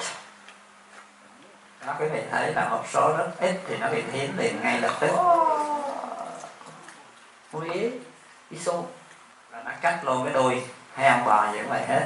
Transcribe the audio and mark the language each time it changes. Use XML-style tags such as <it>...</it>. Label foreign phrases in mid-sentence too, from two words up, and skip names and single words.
<vi>Đó, quý vị thấy là một số rất ít thì nó bị thiến liền ngay lập tức.</vi> <fr>Vous voyez, ils sont...</fr> <vi>Và nó cắt luôn cái đuôi heo bò gì cũng vậy hết.</vi>